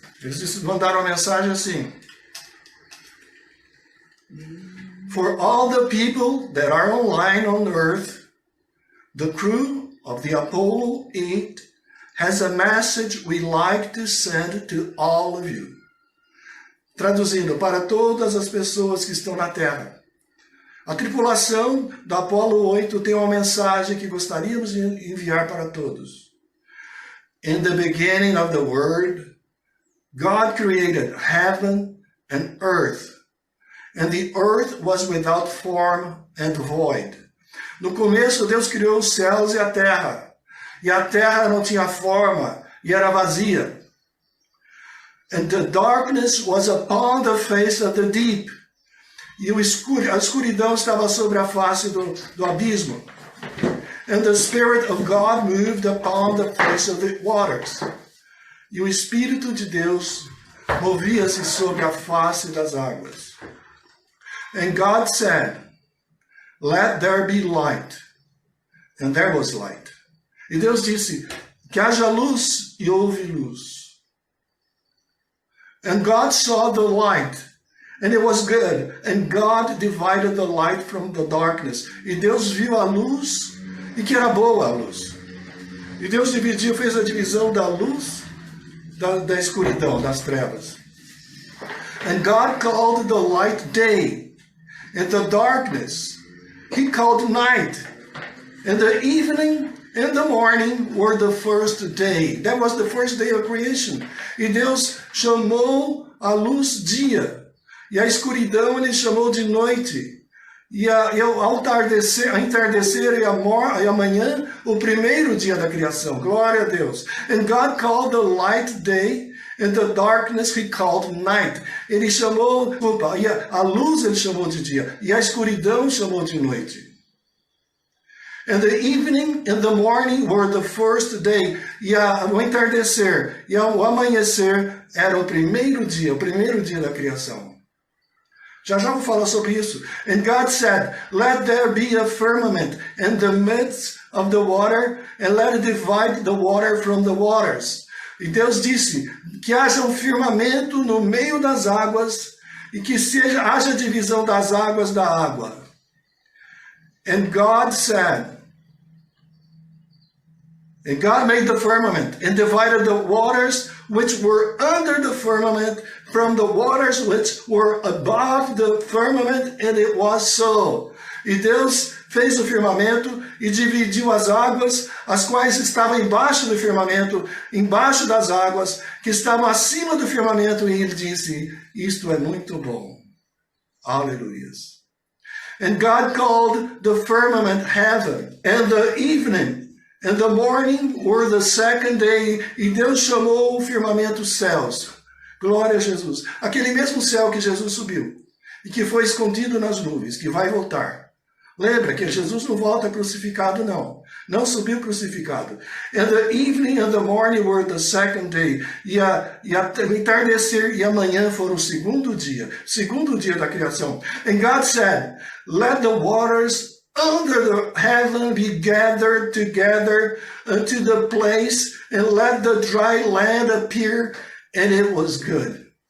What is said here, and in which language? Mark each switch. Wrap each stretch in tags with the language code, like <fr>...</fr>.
<pt>Eles mandaram uma mensagem assim:</pt> <en>For all the people that are online on Earth, the crew of the Apollo 8 has a message we'd like to send to all of you.</en> <pt>Traduzindo, para todas as pessoas que estão na Terra. A tripulação da Apollo 8 tem uma mensagem que gostaríamos de enviar para todos.</pt> <en>In the beginning of the Word, God created heaven and earth. And the earth was without form and void.</en> <pt>No começo, Deus criou os céus e a terra. E a terra não tinha forma e era vazia.</pt> <en>And the darkness was upon the face of the deep.</en> <pt>E a escuridão estava sobre a face do abismo.</pt> <en>And the Spirit of God moved upon the face of the waters.</en> <pt>E o Espírito de Deus movia-se sobre a face das águas.</pt> <en>And God said, let there be light. And there was light.</en> <pt>E Deus disse, que haja luz, e houve luz.</pt> <en>And God saw the light, and it was good. And God divided the light from the darkness.</en> <pt>E Deus viu a luz, e que era boa a luz. E Deus dividiu, fez a divisão da luz, da escuridão, das trevas.</pt> <en>And God called the light day, and the darkness He called night. And the evening and the morning were the first day. That was the first day of creation.</en> <pt>E Deus chamou a luz dia. E a escuridão Ele chamou de noite. E ao entardecer e amanhã, o primeiro dia da criação. Glória a Deus.</pt> <en>And God called the light day, and the darkness He called night.</en> <pt>Ele chamou, a luz Ele chamou de dia, e a escuridão chamou de noite.</pt> <en>And the evening and the morning were the first day.</en> <pt>E o entardecer e o amanhecer era o primeiro dia da criação. Já vou falar sobre isso.</pt> <en>And God said, let there be a firmament in the midst of the water, and let it divide the water from the waters.</en> <pt>E Deus disse, que haja um firmamento no meio das águas, e que haja divisão das águas da água.</pt> <en>And God said, and God made the firmament, and divided the waters which were under the firmament from the waters which were above the firmament, and it was so.</en> <pt>E Deus fez o firmamento e dividiu as águas, as quais estavam embaixo do firmamento, embaixo das águas, que estavam acima do firmamento, e Ele disse, isto é muito bom. Aleluias.</pt> <en>And God called the firmament heaven, and the evening and the morning were the second day.</en> <pt>E Deus chamou o firmamento céus. Glória a Jesus. Aquele mesmo céu que Jesus subiu e que foi escondido nas nuvens, que vai voltar. Lembra que Jesus não volta crucificado, não. Não subiu crucificado.</pt> <en>And the evening and the morning were the second day.</en> <pt>E o entardecer e a manhã foram o segundo dia da criação.</pt> <en>And God said, let the waters under the heaven be gathered together unto the place, and let the dry land appear, and it was good.</en>